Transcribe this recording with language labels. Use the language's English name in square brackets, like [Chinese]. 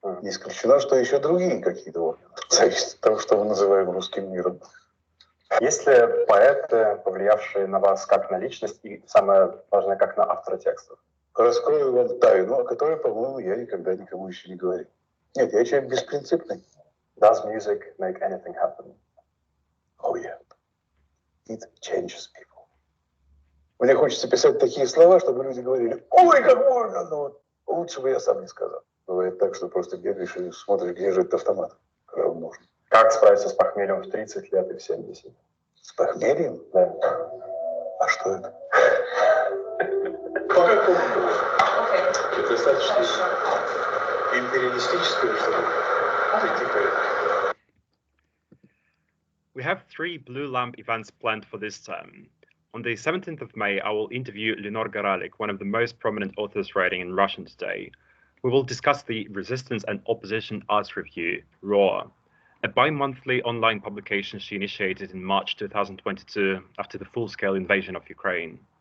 [Russian] Не исключено, что еще другие какие-то органы. Зависит от того, что мы называем русским миром. Есть ли поэты, повлиявшие на вас как на личность и, самое важное, как на автора текстов? раскрою вам тайну, о которой, по-моему, я никогда никому еще не говорил. Нет, я человек беспринципный. [English] Does music make anything happen? Oh, yeah. It changes people. [Russian] Мне хочется писать такие слова, чтобы люди говорили, ой, как можно, но вот лучше бы я сам не сказал. Бывает так, что просто бегаешь и смотришь, где же этот автомат, когда он нужен. Как справиться с похмельем в 30 лет и в 70? С похмельем? Да. А что это? По какому поводу? Это достаточно империалистическое что-то. [English] We have 3 Blue Lamp events planned for this term. On the 17th of May, I will interview Lenore Garalik, one of the most prominent authors writing in Russian today. We will discuss the Resistance and Opposition Arts Review, RAW, a bi-monthly online publication she initiated in March 2022 after the full-scale invasion of Ukraine.